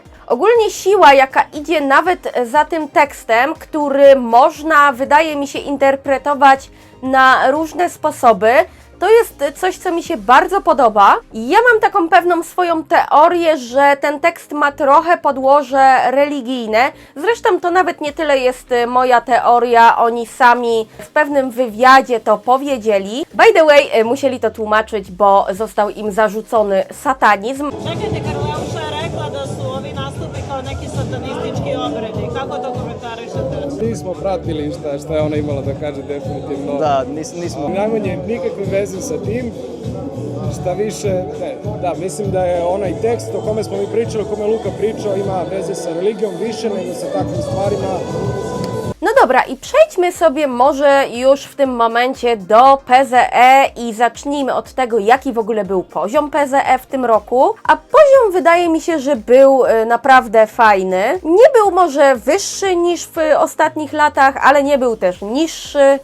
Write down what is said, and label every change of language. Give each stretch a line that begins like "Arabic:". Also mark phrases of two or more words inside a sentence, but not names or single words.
Polish: Ogólnie siła, jaka idzie nawet za tym tekstem, który można, wydaje mi się, interpretować na różne sposoby, to jest coś, co mi się bardzo podoba. Ja mam taką pewną swoją teorię, że ten tekst ma trochę podłoże religijne. Zresztą to nawet nie tyle jest moja teoria, oni sami w pewnym wywiadzie to powiedzieli.
English: By the way,
Polish: musieli to tłumaczyć, bo został im zarzucony satanizm.
Serbian: Čekajte, Karleuša je rekla da su ovi nastupi kao neki satanistički obredi. Kako to komentarišete? Nismo pratili šta je ona imala da kaže definitivno. Da, nismo. Najmanje nikakve veze sa tim. Šta više, ne, da, mislim da je onaj tekst o kome smo mi pričali, o kome je Luka pričao, ima veze sa religijom više nego sa takvim stvarima.
Polish: No dobra, i przejdźmy sobie może już w tym momencie do PZE i zacznijmy od tego, jaki w ogóle był poziom PZE w tym roku. A poziom wydaje mi się, że był naprawdę fajny. Nie był może wyższy niż w ostatnich latach, ale nie był też niższy.